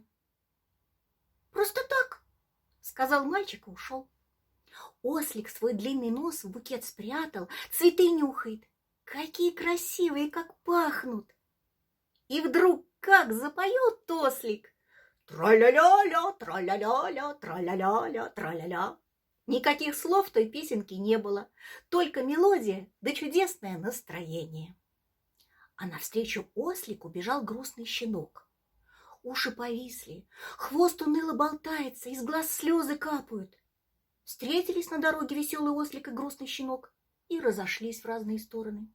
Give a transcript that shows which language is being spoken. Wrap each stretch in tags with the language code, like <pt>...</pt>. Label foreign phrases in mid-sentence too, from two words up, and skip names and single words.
<ru>«Просто так», — сказал мальчик и ушел. Ослик свой длинный нос в букет спрятал, цветы нюхает. Какие красивые, как пахнут! И вдруг как запоет ослик! Тра-ля-ля-ля, тра-ля-ля-ля, тра-ля-ля-ля, тра-ля-ля. Никаких слов в той песенке не было, только мелодия да чудесное настроение. А навстречу ослику бежал грустный щенок. Уши повисли, хвост уныло болтается, из глаз слезы капают. Встретились на дороге веселый ослик и грустный щенок и разошлись в разные стороны.</ru>